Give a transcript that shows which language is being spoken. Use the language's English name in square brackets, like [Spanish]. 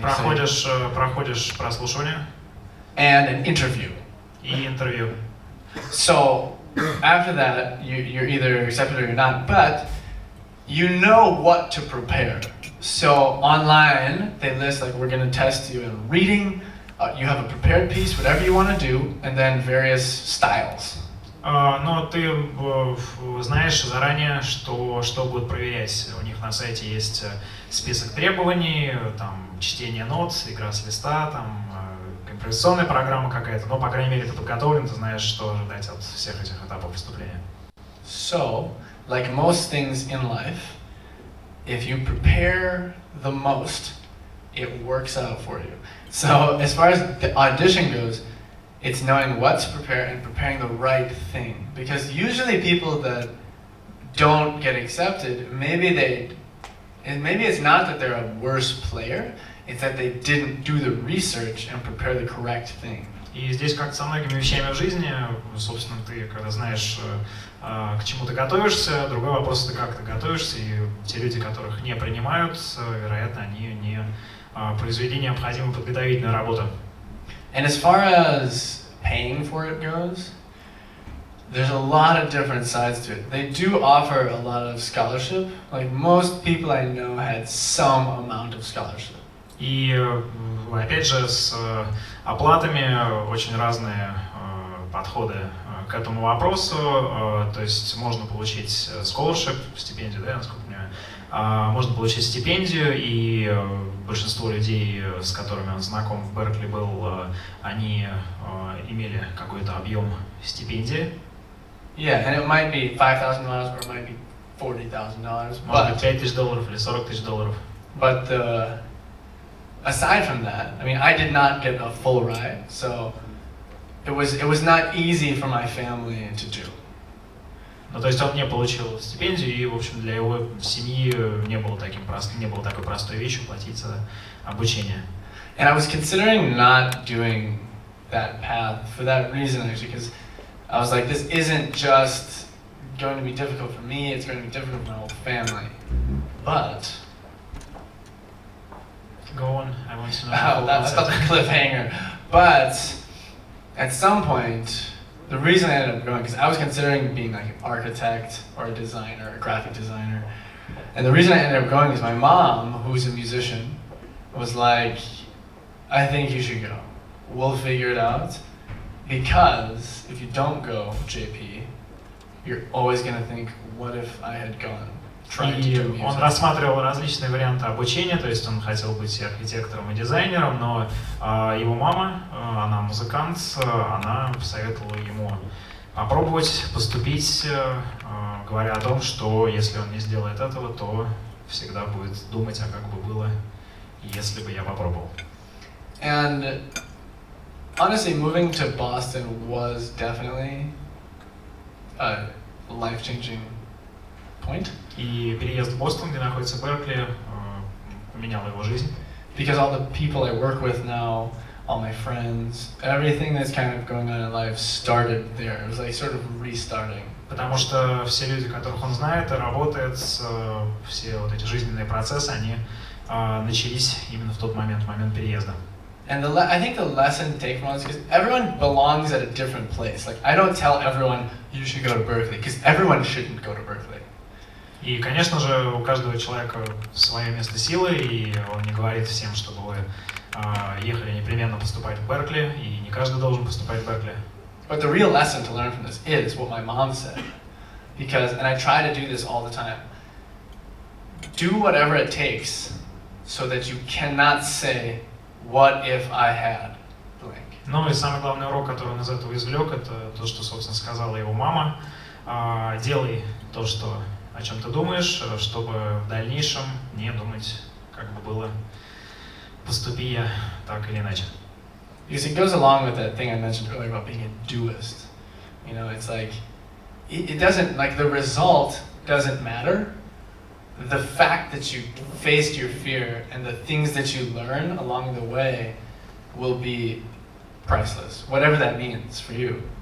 [Russian] Проходишь прослушивание. [English] And an interview. [Russian] И интервью. [English] So after that, you're either accepted or you're not, but you know what to prepare. So online, they list like we're going to test you in reading, you have a prepared piece, whatever you want to do, and then various styles. [Russian] Но ты знаешь заранее, что будут проверять. У них на сайте есть список требований, там чтение нот, игра с листа, там импровизационная программа какая-то, но, по крайней мере, ты подготовлен, ты знаешь, что ожидать от всех этих этапов выступления. [English] So, like most things in life, if you prepare the most, it works out for you. So, as far as the audition goes, it's knowing what to prepare and preparing the right thing. Because usually people that don't get accepted, maybe it's not that they're a worse player, it's that they didn't do the research and prepare the correct thing. [Russian] И здесь, как со многими вещами в жизни, собственно, ты, когда знаешь, к чему ты готовишься, другой вопрос, это как ты готовишься, и те люди, которых не принимают, вероятно, они не произвели необходимую подготовительную работу. [English] And as far as paying for it goes, there's a lot of different sides to it. They do offer a lot of scholarship. Like most people I know had some amount of scholarship. [Russian] И опять же с оплатами очень разные подходы к этому вопросу. То есть можно получить scholarship, стипендию, да, насколько я понимаю. Можно получить стипендию, и большинство людей, с которыми он знаком в Беркли был, они имели какой-то объем стипендии. [English] Yeah, and it might be $5,000 or it might be $40,000. [Russian] Может быть, $5,000 или $40,000. [English] But aside from that, I mean, I did not get a full ride, so it was not easy for my family to do. [Russian] Ну, то есть он не получил стипендию, и, в общем, для его семьи не было такой простой вещью платить за обучение. [English] And I was considering not doing that path for that reason, actually, because I was like, this isn't just going to be difficult for me, it's going to be difficult for my whole family. But Go on, I want to know. that's a cliffhanger. But at some point, the reason I ended up going, because I was considering being like an architect or a designer, a graphic designer. And the reason I ended up going is my mom, who's a musician, was like, I think you should go. We'll figure it out. Because if you don't go, JP, you're always going to think, what if I had gone? [Russian] И он рассматривал различные варианты обучения, то есть он хотел быть и архитектором, и дизайнером, но его мама, она музыкант, она посоветовала ему попробовать поступить, говоря о том, что если он не сделает этого, то всегда будет думать, а как бы было, если бы я попробовал. [English] And honestly, moving to Boston was definitely a life-changing point. [Russian] И переезд в Бостон, где находится Беркли, поменял его жизнь. [English] Because all the people I work with now, all my friends, everything that's kind of going on in life started there. It was like sort of restarting. [Russian] Потому что все люди, которых он знает и работает, все вот эти жизненные процессы, они начались именно в тот момент, в момент переезда. [English] And I think the lesson to take from all this, because everyone belongs at a different place. Like, I don't tell everyone, you should go to Berkeley, because everyone shouldn't go to Berkeley. [Russian] И, конечно же, у каждого человека свое место силы, и он не говорит всем, чтобы вы ехали непременно поступать в Беркли, и не каждый должен поступать в Беркли. [English] But the real lesson to learn from this is what my mom said. Because, and I try to do this all the time, do whatever it takes so that you cannot say, what if I had blank. [Russian] Ну и самый главный урок, который он из этого извлек, это то, что, собственно, сказала его мама. Делай то, о чем ты думаешь, чтобы в дальнейшем не думать, как бы было, поступи я так или иначе. [English] Because it goes along with that thing I mentioned earlier about being a doist. You know, it's like, it doesn't, like the result doesn't matter. The fact that you faced your fear and the things that you learn along the way will be priceless, whatever that means for you.